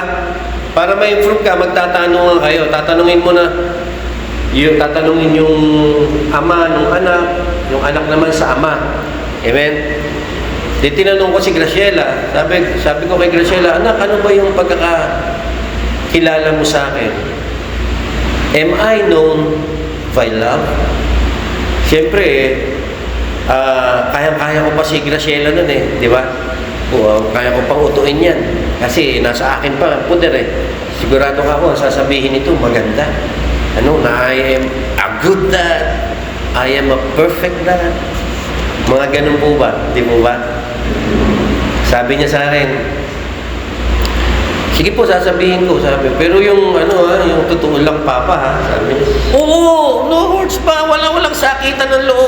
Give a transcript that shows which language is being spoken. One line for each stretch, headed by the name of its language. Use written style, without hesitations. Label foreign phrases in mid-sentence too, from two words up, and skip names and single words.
Filipino: Para ma-improve ka, magtatanungan kayo. Tatanungin mo na, tatanungin yung ama ng anak, yung anak naman sa ama. Amen? Di tinanong ko si Graciela, sabi ko kay Graciela, anak, ano ba yung pagkakakilala mo sa akin?
English: Am I known by love?
Filipino: Siyempre, kaya ko pa si Graciela nun di ba? Kaya ko pang utuin yan. Kasi nasa akin pa, puder Sigurado ka ako, sasabihin ito, maganda.
English: Na I am a good dad. I am a perfect dad.
Filipino: Mga ganun po ba? Di po ba? Sabi niya sa akin, Sige po, sasabihin ko, sabi. Pero yung yung totoo lang papa ha, sabi niya. Oo,
English: no words
Filipino: pa, walang sakitan ng loob.